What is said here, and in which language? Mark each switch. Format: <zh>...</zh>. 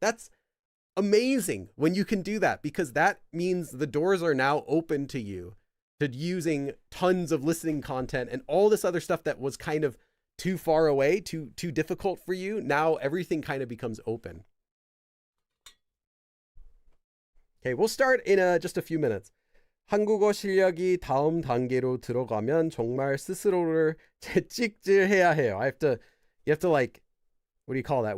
<en>That's amazing when you can do that because that means the doors are now open to you to using tons of listening content and all this other stuff that was kind of too far away, too difficult for you. Now everything kind of becomes open. Okay, we'll start in just a few minutes.</en> <ko>한국어 실력이 다음 단계로 들어가면 정말 스스로를 채찍질해야 해요.</ko> <en>You have to like, what do you call that?</en>